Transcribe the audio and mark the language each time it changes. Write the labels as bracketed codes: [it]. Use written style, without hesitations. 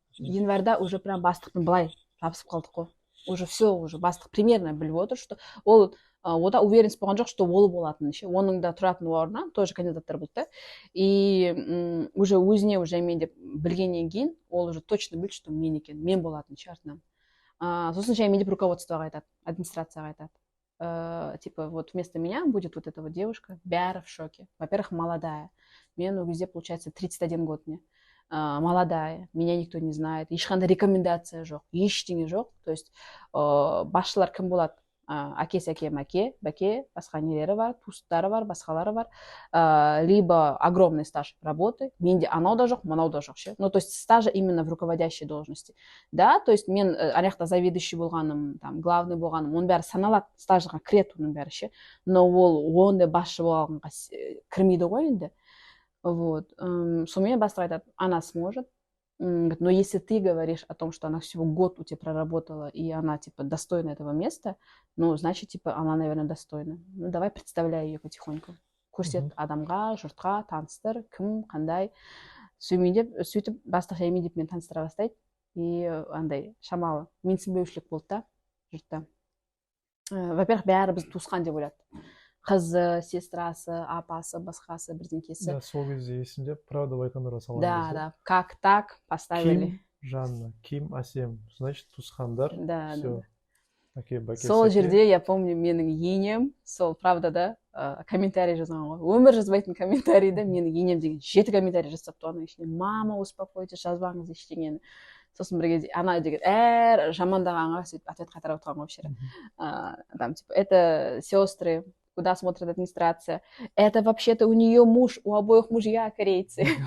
[kk] Январьда уже прям бастықтың былай жабысып қалдық қой. Уже все, уже бастық примерно біліп отыр, что ол ода уверенность болған жоқ, что ол болатын ше. Оның да тұратын орнынан тоже кандидаттар болды да. И уже өзіне уже мен деп білгеннен кейін ол уже точно білді, что мен екен, мен болатын ше артынан. Сосын және мен деп руководствоға айтады, администрацияға айтады. [ru] Типа вот вместо меня будет вот эта вот девушка, бәрі в шоке. Во-первых, молодая. Мен ол кезде, получается, 31 год мне. [kk] Молодая, меня никто не знает, ешқандай рекомендация жоқ, ештеңе жоқ. То есть басшылар кім болады? Әкесі әке, бәке, басқа нелері бар, туыстары бар, басқалары бар, либо огромный стаж работы, менде анау да жоқ, мынау да жоқ ше. [ru] Ну, то есть стажа именно в руководящей должности. [kk] Да, то есть мен аяқта заведующий болғаным, там, главный болғаным, оның бәрі саналады, стажға кіреді оның бәрі ше. Но ол ондай басшы болғанға кірмейді ғой енді. Вот. Сонымен бастық айтады, она сможет. [ru] Но если ты говоришь о том, что она всего год у тебя проработала, и она, типа, достойна этого места, ну, значит, типа, она, наверное, достойна. Ну, давай представляй ее потихоньку. [kk] Көрсет адамға, жұртқа, таныстыр, кім, қандай. Сөйтіп, бастық жаймен деп мен таныстыра бастайды. И андай, шамалы, менсінбеушілік болды да, жұртта. Во-первых, бәрі бізді туысқан деп ойлады. Қызы, сестрасы, апасы, басқасы, бірдеңкесі. Да, сол кезде есімде, правда айтқандар салған. [ru] Да, как так поставили. [kk] Ким, Жанна, Ким, Асем, значит, туысқандар. [ru] Да, все. [kk] Сол жерде, я помню, менің енем, сол правда да, комментарий жазған ғой. Өмір жазбайтын комментарийді менің енем деген 7 комментарий жазыпты, оның ішінде мама, успокойтесь, жазбаңыз ештеңені. Сосын бір кезде ана деген әр жамандағанға сөйтіп ответ қайтарып отырған ғой вообще. [ru] Там типа, это сестры, куда смотрит администрация. Это вообще-то у нее муж, у обоих мужья корейцы.